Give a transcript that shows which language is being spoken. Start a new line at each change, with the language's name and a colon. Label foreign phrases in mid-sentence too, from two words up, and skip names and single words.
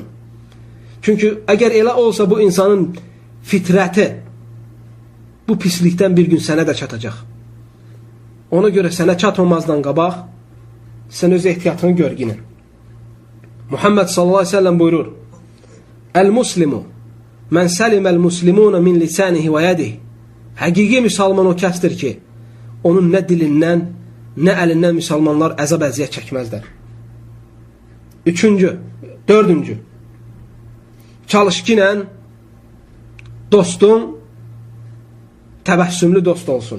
Azerbaijani: Çünki əgər elə olsa bu insanın fitrəti bu pislikdən bir gün sənə də çatacaq. Ona görə sənə çatmamazdan qabaq sən öz ehtiyatını görginin. Muhammed
Arabic: صلى الله عليه و سلم
Azerbaijani: buyurur:
Arabic: المسلم من سلم المسلمون من لسانه و يده.
Azerbaijani: Həqiqi müsəlman o kəsdir ki, onun nə dilindən, nə əlindən müsəlmanlar əzab əziyyət çəkməzlər. Dördüncü. Çalış ki, dostun təbəssümlü dost olsun.